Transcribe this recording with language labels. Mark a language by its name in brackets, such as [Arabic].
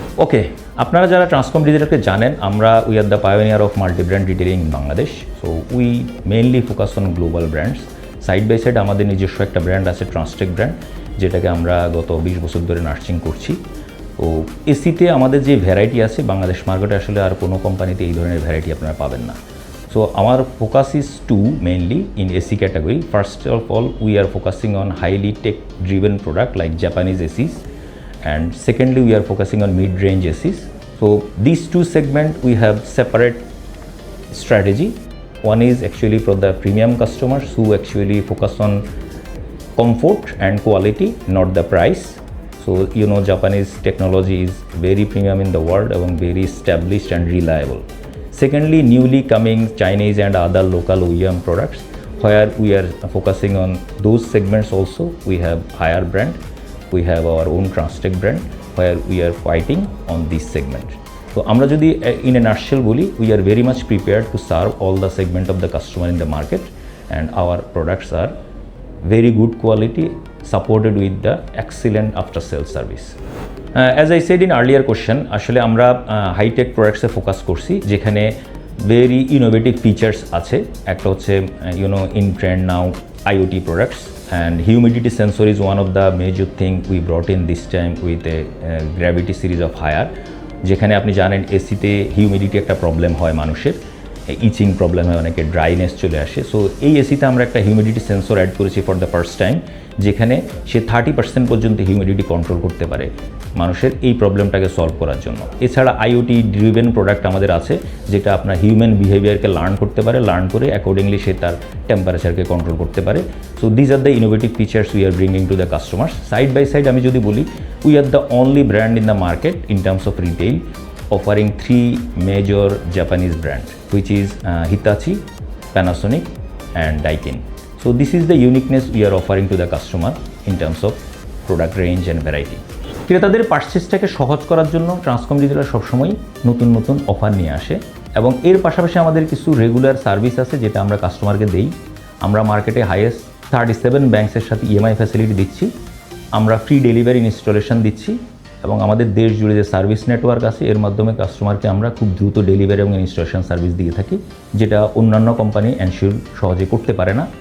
[English] okay, [Bangla] আপনারা যারা ট্রান্সকম ডিজিটালকে জানেন, আমরা [English] We are the pioneer of multi brand retailing in Bangladesh. So we mainly focus on global brands. [Bangla] Side by side আমাদের নিজস্ব একটা ব্র্যান্ড আছে ট্রান্সটেক ব্র্যান্ড, যেটাকে আমরা গত 20 বছর ধরে নার্সিং করছি। তো এসিতে আমাদের যে ভ্যারাইটি আছে বাংলাদেশ মার্কেটে আসলে আর কোনো কোম্পানিতে এই ধরনের ভ্যারাইটি আপনারা পাবেন না। [English] So our focus is two mainly in AC category. First of all, we are focusing on highly tech-driven product like Japanese ACs, and secondly, we are focusing on mid-range ACs. So these two segments we have separate strategy. One is actually for the premium customers who actually focus on comfort and quality, not the price. So you know, Japanese technology is very premium in the world and very established and reliable. Secondly, newly coming Chinese and other local OEM products, where we are focusing on those segments also. We have higher brand, we have our own Transtech brand, where we are fighting on this segment. So [Bangla] আমরা যদি [English] in a nutshell বলি, we are very much prepared to serve all the segment of the customer in the market, and our products are very good quality, supported with the excellent after sales service. As I said in earlier question, [Bangla] আসলে আমরা hi tech প্রোডাক্টসে focus করছি, যেখানে very innovative features আছে। একটা হচ্ছে [English] in trend now IoT products, and humidity sensor is one of the major thing we brought in this time with a gravity series of Haier, [Bangla] যেখানে আপনি জানেন এসিতে হিউমিডিটি একটা প্রবলেম হয়, মানুষের ইচিং প্রবলেম হয়, অনেকে ড্রাইনেস চলে আসে। সো এই এসিতে আমরা একটা হিউমিডিটি সেন্সর অ্যাড করেছি [English] for the first time, [Bangla] যেখানে সে 30% পর্যন্ত হিউমিডিটি কন্ট্রোল করতে পারে মানুষের এই প্রবলেমটাকে সলভ করার জন্য। এছাড়া IoT ড্রিভেন প্রোডাক্ট আমাদের আছে, যেটা আপনার হিউম্যান বিহেভিয়ারকে লার্ন করতে পারে, লার্ন করে অ্যাকর্ডিংলি সে তার টেম্পারেচারকে কন্ট্রোল করতে পারে। [English] So these are the innovative features we are bringing to the customers. Side by side [Bangla] আমি যদি বলি, [English] We are the only brand in the market in terms of retail offering 3 major Japanese brand, which is Hitachi, Panasonic and Daikin. So this is the uniqueness we are offering to the customer in terms of product range and variety. [Bangla] ক্রেতাদের পারচেজটাকে সহজ করার জন্য Transcom digital সবসময় নতুন নতুন offer নিয়ে আসে, এবং এর পাশাপাশি আমাদের কিছু রেগুলার সার্ভিস আছে যেটা আমরা কাস্টমারকে দেই। আমরা মার্কেটে হাইয়েস্ট 37 ব্যাংকসের সাথে EMI ফ্যাসিলিটি দিচ্ছি, আমরা ফ্রি ডেলিভারি ইনস্টলেশন দিচ্ছি, এবং আমাদের দেশ জুড়ে যে সার্ভিস নেটওয়ার্ক আছে এর মাধ্যমে কাস্টমারকে আমরা খুব দ্রুত ডেলিভারি এবং ইনস্টলেশন সার্ভিস দিয়ে থাকি, যেটা অন্যান্য কোম্পানি এনশিওর সহজে করতে পারে না।